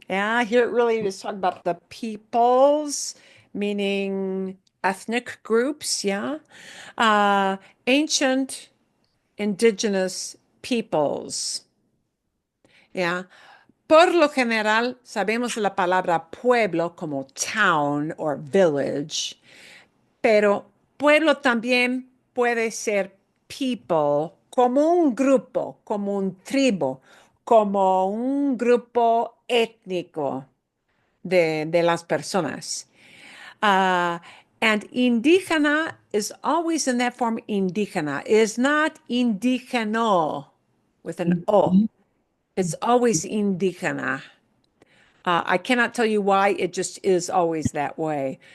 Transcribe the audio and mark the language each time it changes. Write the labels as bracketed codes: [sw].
[en] Yeah, here it really is talking about the peoples, meaning ethnic groups. Yeah. Ancient indigenous peoples. Yeah. [es] Por lo general, sabemos la palabra pueblo como [en] town or village, [es] pero pueblo también puede ser people, como un grupo, como un tribu, como un grupo étnico de las personas. [en] And indígena is always in that form, indígena. It is not indígeno with an O. It's always indígena. I cannot tell you why, it just is always that way.